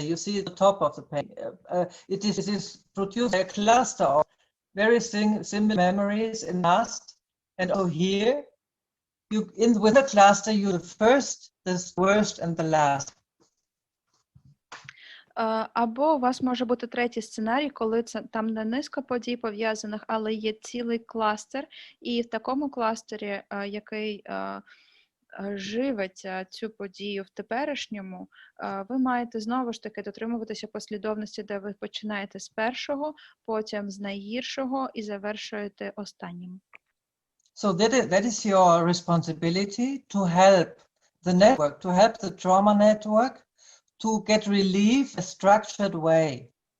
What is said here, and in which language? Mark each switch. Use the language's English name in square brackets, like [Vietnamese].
[English] You see the top of the page. It is produced by a cluster of very similar memories in the past. And over here, with the cluster, you the first, the worst, and the last. [Ukrainian] Або у вас може бути третій сценарій, коли там не низка подій пов'язаних, але є цілий кластер, і в такому кластері, який живить цю подію в теперішньому, ви маєте знову ж таки дотримуватися послідовності, де ви починаєте з першого, потім з найгіршого і завершуєте останнім. [English] So that is your responsibility to help the network, to help the trauma network to get relief in a structured way.